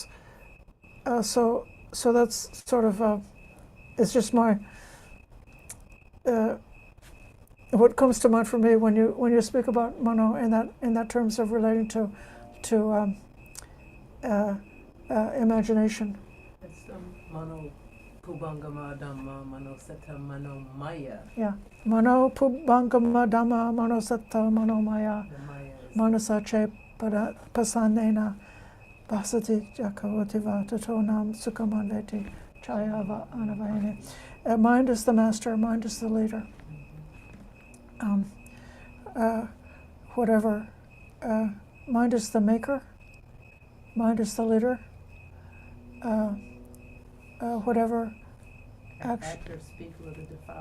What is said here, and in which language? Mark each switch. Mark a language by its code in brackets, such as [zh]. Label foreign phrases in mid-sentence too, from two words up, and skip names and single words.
[en] So that's sort of it's just my what comes to mind for me when you speak about mano in that terms of relating to imagination. [pi] It's mano pubangama dhamma mano setta mano maya. Yeah, mano pubangama dhamma mano setta mano maya manasache pasanena basati jakavutiva tatonam sukamandeti chayava anavayane. [en] Mind is the master, mind is the leader. Whatever. Mind is the maker, mind is the leader. Whatever. Actors speak with a defiled